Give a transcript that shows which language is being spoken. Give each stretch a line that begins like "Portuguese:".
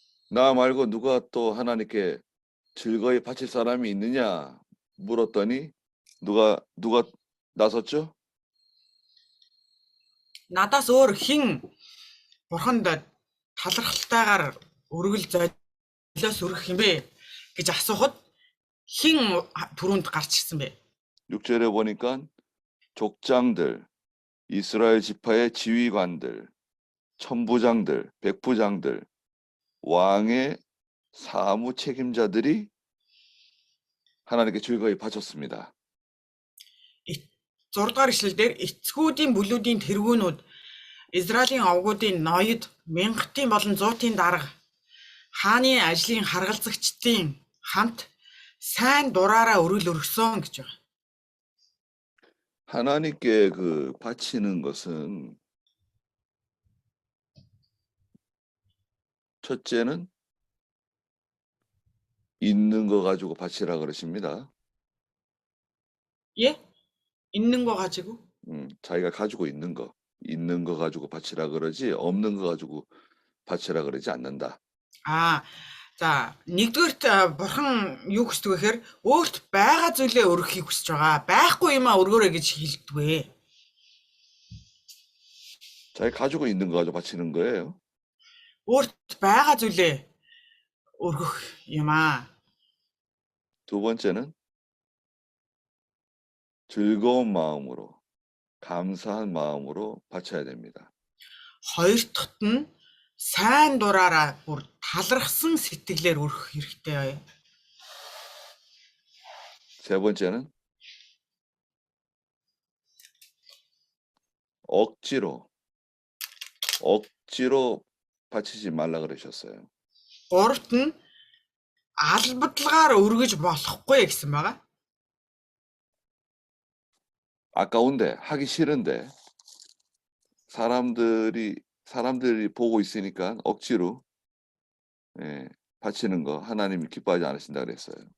Korean: 나 말고 누가 또 하나님께 즐거이 바칠 사람이 있느냐 물었더니 누가 나섰죠?
Mongolian: Надаас өөр хэн бурханд талархалтайгаар өргөл золиос өргөх юм бэ гэж асуухад хэн түрүүнд гарч ирсэн бэ?
Korean: 6절에 보니까 족장들, 이스라엘 지파의 지휘관들, 천부장들, 백부장들, 왕의 사무 책임자들이 하나님께 즐거이 바쳤습니다.
Mongolian: 6 дугаар ишлэлдэр эцгүүдийн бүлүүдийн тэргүүнүүд Израилийн овгуудын ноёд, мянгатын болон зуутын дарга, хааны ажлын харгалзагчдын хамт сайн дураараа өргөл өргөсөн гэж байна.
Korean: 하나님께 바치는 것은 첫째는 있는 거 가지고 바치라 그러십니다. 예? 있는 거 가지고? 자기가 가지고 있는 거 가지고 바치라 그러지 없는 거 가지고 바치라 그러지 않는다.
Mongolian: За нэгдүгээрт бурхан юу хүсдэг вэ гэхээр өөрт байгаа зүйлээ өргөхийг хүсэж байгаа. Байхгүй юмаа өргөөрэй гэж хэлдэг.
Korean: 자기 가지고 있는 거 가지고 바치는 거예요.
Mongolian: өөрт байгаа зүйлээ өргөх юмаа.
Korean: 두 번째는 즐거운 마음으로 감사한 마음으로 바쳐야 됩니다.
Mongolian: Хоёр дахьт нь сайн дураараа бүр талархсан сэтгэлээр өргөх хэрэгтэй.
Korean: 세 번째는 억지로 바치지 말라 그러셨어요.
Mongolian: Гуравт нь албадлагаар өргөж болохгүй гэсэн байгаа.
Korean: 아까운데 하기 싫은데 사람들이 보고 있으니까 억지로 바치는 거 하나님이 기뻐하지 않으신다 그랬어요.